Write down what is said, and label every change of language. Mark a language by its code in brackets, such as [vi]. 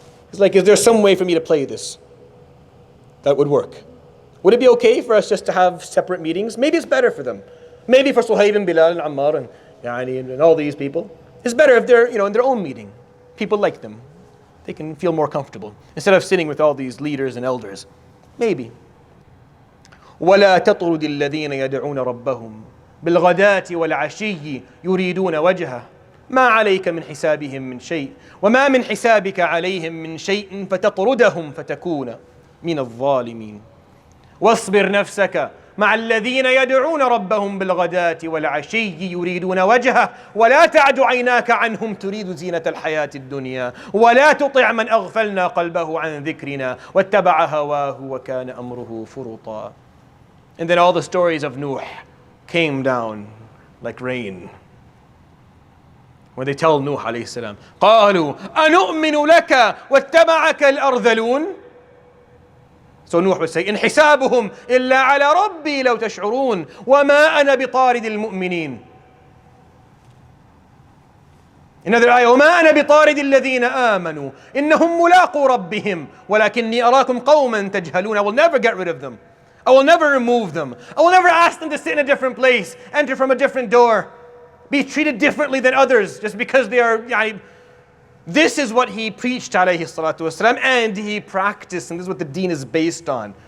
[en] He's like, is there some way for me to play this that would work? Would it be okay for us just to have separate meetings? Maybe it's better for them. Maybe for Suhaib and Bilal and Ammar and all these people. It's better if they're in their own meeting. People like them. They can feel more comfortable instead of sitting with all these leaders and elders. Maybe. [ar] ولا تطرد الذين يدعون ربهم بالغداة والعشي يريدون وجهه ما عليك من حسابهم من شيء وما من حسابك عليهم من شيء فتطردهم فتكون من الظالمين واصبر نفسك مع الذين يدعون ربهم بالغداة والعشي يريدون وجهه ولا تعد عيناك عنهم تريد زينة الحياة الدنيا ولا تطع من أغفلنا قلبه عن ذكرنا واتبع هواه وكان أمره فرطا. [en] And then all the stories of Nuh came down like rain. When they tell Nuh alayhi salam, [ar] قالوا أنؤمن لك واتبعك الأرذلون. [en] So Nuh would say, [ar] إن حسابهم إلا على ربي لو تشعرون وما أنا بطارد المؤمنين. [en] Another ayah, [ar] وما أنا بطارد الذين آمنوا إنهم ملاقو ربهم ولكني أراكم قوما تجهلون. [en] I will never get rid of them. I will never remove them. I will never ask them to sit in a different place, enter from a different door, be treated differently than others just because they are. This is what he preached, alayhi salatu wasalam, and he practiced, and this is what the deen is based on.